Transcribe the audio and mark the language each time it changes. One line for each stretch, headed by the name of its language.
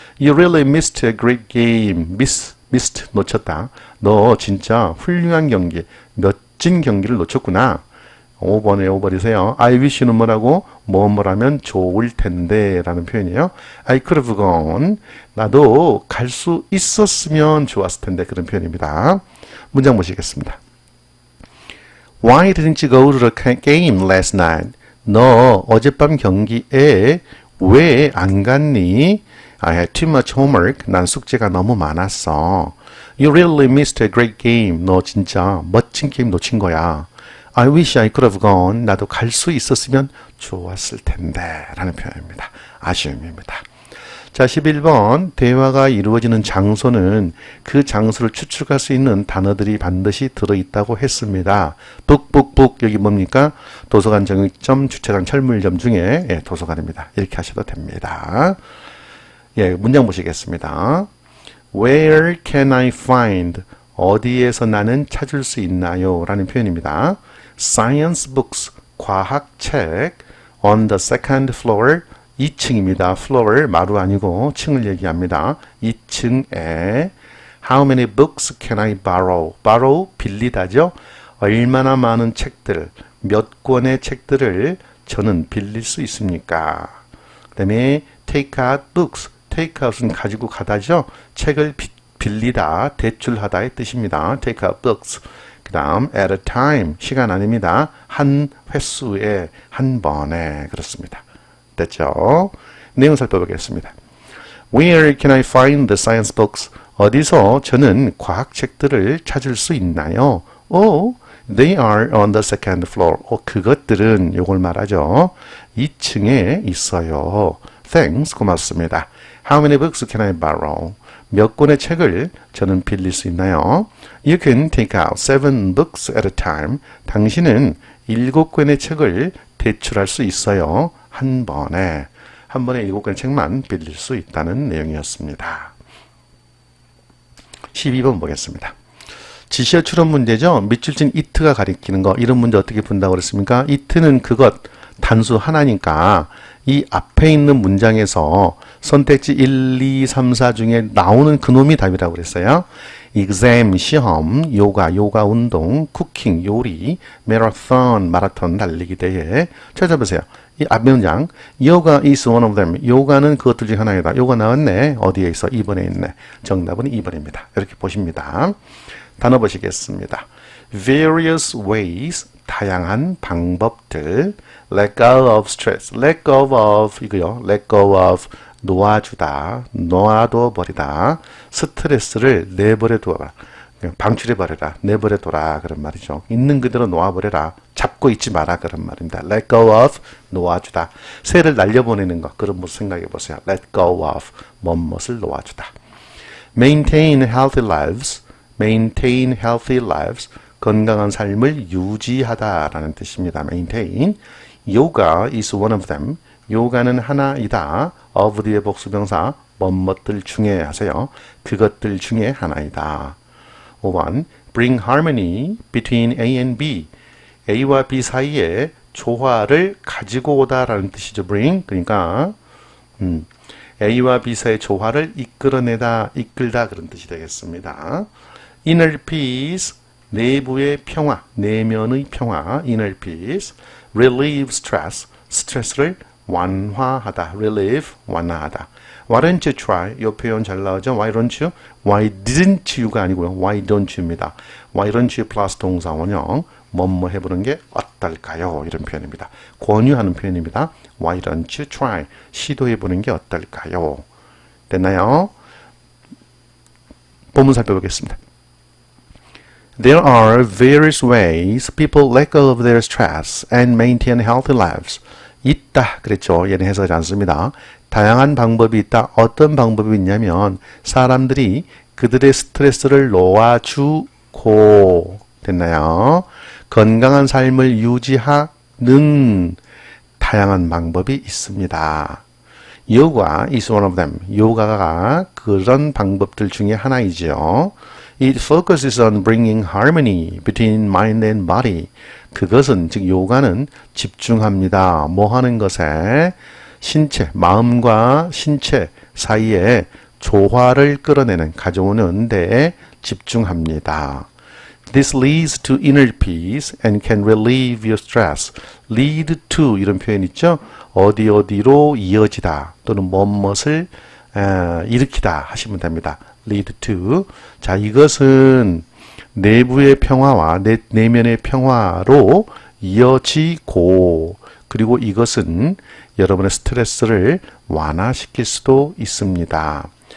English: You really missed a great game. missed.
Korean: 놓쳤다. 너 진짜 훌륭한 경기, 멋진 경기를 놓쳤구나. 5번 외워버리세요.
English: I wish
Korean: 는 뭐라고? 뭐뭐라면 좋을 텐데 라는 표현이에요.
English: I could have gone.
Korean: 나도 갈 수 있었으면 좋았을 텐데 그런 표현입니다. 문장 보시겠습니다.
English: Why didn't you go to the game last night?
Korean: 너 어젯밤 경기에 왜 안 갔니?
English: I had too much homework.
Korean: 난 숙제가 너무 많았어.
English: You really missed a great game.
Korean: 너 진짜 멋진 게임 놓친 거야.
English: I wish I could have gone.
Korean: 나도 갈 수 있었으면 좋았을 텐데 라는 표현입니다. 아쉬움입니다. 자, 11번 대화가 이루어지는 장소는 그 장소를 추측할 수 있는 단어들이 반드시 들어있다고 했습니다. 북북북 여기 뭡니까? 도서관 정육점, 주차장 철물점 중에 도서관입니다. 이렇게 하셔도 됩니다. 예, 문장 보시겠습니다.
English: Where can I find?
Korean: 어디에서 나는 찾을 수 있나요? 라는 표현입니다.
English: Science books,
Korean: 과학책
English: on the second floor,
Korean: 2층입니다. floor, 마루 아니고 층을 얘기합니다. 2층에
English: How many books can I borrow?
Korean: borrow, 빌리다죠. 얼마나 많은 책들, 몇 권의 책들을 저는 빌릴 수 있습니까? 그 다음에
English: take out books,
Korean: take out은 가지고 가다죠. 책을 빌리다, 대출하다의 뜻입니다.
English: take out books.
Korean: 그 다음
English: at a time,
Korean: 시간 아닙니다. 한 횟수에, 한 번에. 그렇습니다. 됐죠? 내용 살펴보겠습니다.
English: Where can I find the science books?
Korean: 어디서 저는 과학책들을 찾을 수 있나요?
English: Oh, they are on the second floor.
Korean: 그것들은 요걸 말하죠. 2층에 있어요.
English: Thanks,
Korean: 고맙습니다.
English: How many books can I borrow?
Korean: 몇 권의 책을 저는 빌릴 수 있나요?
English: You can take out 7 books at a time.
Korean: 당신은 7권의 책을 대출할 수 있어요. 한 번에 7권의 책만 빌릴 수 있다는 내용이었습니다. 12번 보겠습니다. 지시어 추론 문제죠. 밑줄진 it가 가리키는 거. 이런 문제 어떻게 푼다고 그랬습니까? it는 그것, 단수 하나니까 이 앞에 있는 문장에서 선택지 1, 2, 3, 4 중에 나오는 그놈이 답이라고 그랬어요. exam, 시험, 요가 운동, 쿠킹, 요리, 마라톤, 달리기 대회. 찾아보세요. 이 앞 문장,
English: yoga is one of them.
Korean: 요가는 그것들 중 하나이다. 요가 나왔네. 어디에 있어? 2번에 있네. 정답은 2번입니다. 이렇게 보십니다. 단어 보시겠습니다.
English: various ways,
Korean: 다양한 방법들.
English: let go of stress,
Korean: let go of 이거요. let go of 놓아주다, 놓아둬버리다. 스트레스를 내버려둬라, 방출해버려라, 내버려둬라 그런 말이죠. 있는 그대로 놓아버려라, 잡고 있지 마라 그런 말입니다. let go of, 놓아주다. 새를 날려보내는 것, 그런 모습 생각해보세요. let go of, 멋을 놓아주다.
English: maintain healthy lives, maintain healthy lives,
Korean: 건강한 삶을 유지하다라는 뜻입니다. maintain.
English: yoga is one of them.
Korean: 요가는 하나이다. of 뒤에 복수명사 뭐뭇들 중에 하세요. 그것들 중에 하나이다. 5번
English: bring harmony between A and B.
Korean: A와 B 사이에 조화를 가지고 오다라는 뜻이죠. bring. 그러니까 A와 B 사이의 조화를 이끌어내다, 이끌다 그런 뜻이 되겠습니다.
English: inner peace,
Korean: 내부의 평화, 내면의 평화, inner peace.
English: relieve stress,
Korean: 스트레스를 완화하다, relieve, 완화하다.
English: Why don't you try?
Korean: 이 표현 잘 나오죠?
English: Why don't you? Why didn't you
Korean: 가 아니고요.
English: Why don't you
Korean: 입니다.
English: Why don't you
Korean: 플러스 동사 원형 뭐뭐 해보는 게 어떨까요? 이런 표현입니다. 권유하는 표현입니다.
English: Why don't you try?
Korean: 시도해보는 게 어떨까요? 됐나요? 본문 살펴보겠습니다.
English: There are various ways people let go of their stress and maintain healthy lives.
Korean: 있다 그랬죠. 얘는 해석하지 않습니다. 다양한 방법이 있다. 어떤 방법이 있냐면 사람들이 그들의 스트레스를 놓아주고 됐나요? 건강한 삶을 유지하는 다양한 방법이 있습니다.
English: 요가 is one of them.
Korean: 요가가 그런 방법들 중에 하나이죠.
English: It focuses on bringing harmony between mind and body.
Korean: 그것은 즉 요가는 집중합니다. 뭐 하는 것에 신체, 마음과 신체 사이에 조화를 끌어내는, 가져오는 데에 집중합니다.
English: This leads to inner peace and can relieve your stress.
Korean: lead to 이런 표현 있죠? 어디로 이어지다 또는 무엇을 일으키다 하시면 됩니다.
English: lead to.
Korean: 자, 이것은 내부의 평화와 내면의 평화로 이어지고 그리고 이것은 여러분의 스트레스를 완화시킬 수도 있습니다.